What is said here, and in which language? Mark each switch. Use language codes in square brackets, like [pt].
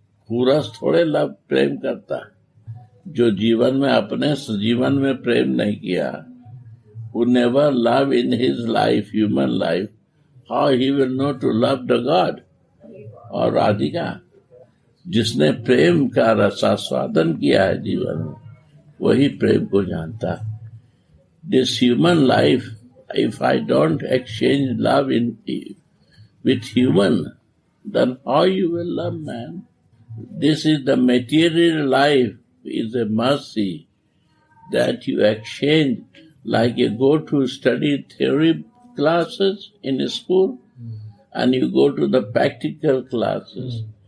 [hi] पूरस थोड़े लव प्रेम करता, जो जीवन में अपने जीवन में प्रेम नहीं किया, [en] who never love in his life, human life, how he will know to love the God or Radhika? [hi] जिसने प्रेम का रसास्वादन किया है जीवन में, वही प्रेम को जानता. [en] This human life, if I don't exchange love with human, then how you will love man? This is the material life, is a mercy that you exchange, like you go to study theory classes in a school and you go to the practical classes.